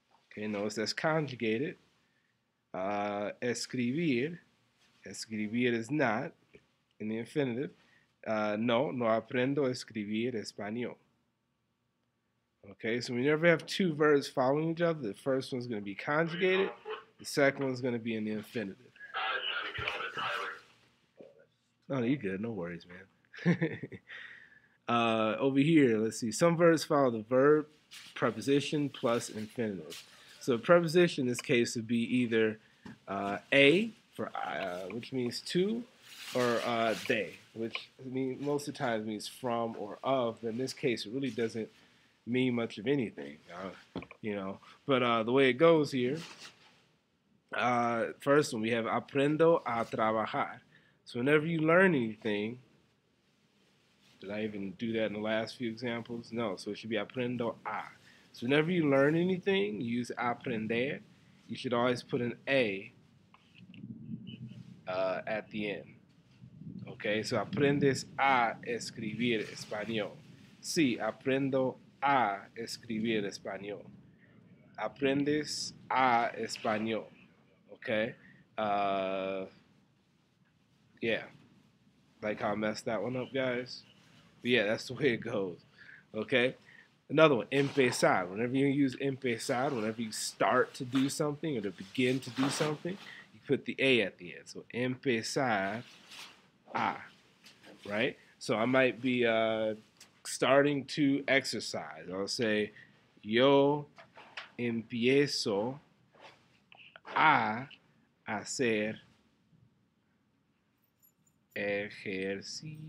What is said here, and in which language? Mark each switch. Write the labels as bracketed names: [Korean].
[English] Okay, notice that's conjugated. Escribir is not in the infinitive. [Spanish] No aprendo a escribir español. [English] Okay, so we never have two verbs following each other. The first one's going to be conjugated. The second one's going to be in the infinitive. No, you're good. No worries, man. Over here, let's see. Some verbs follow the verb, preposition, plus infinitive. So preposition in this case would be either a, for which means to, or de, which most of the time means from or of. But in this case, it really doesn't mean much of anything, But the way it goes here, first one, we have [Spanish] aprendo a trabajar. [English] So whenever you learn anything, did I even do that in the last few examples? No, so it should be aprendo a. So whenever you learn anything, you use aprender. You should always put an a at the end. [Spanish] Okay, so aprendes a escribir español. Sí, aprendo a escribir español. Aprendes a español. [English] Okay, yeah, like how I messed that one up, guys. But yeah, that's the way it goes. Okay. Another one, empezar. Whenever you use empezar, whenever you start to do something or to begin to do something, you put the a at the end. So empezar a, right? So I might be starting to exercise. [Spanish] I'll say, yo empiezo a hacer ejercicio.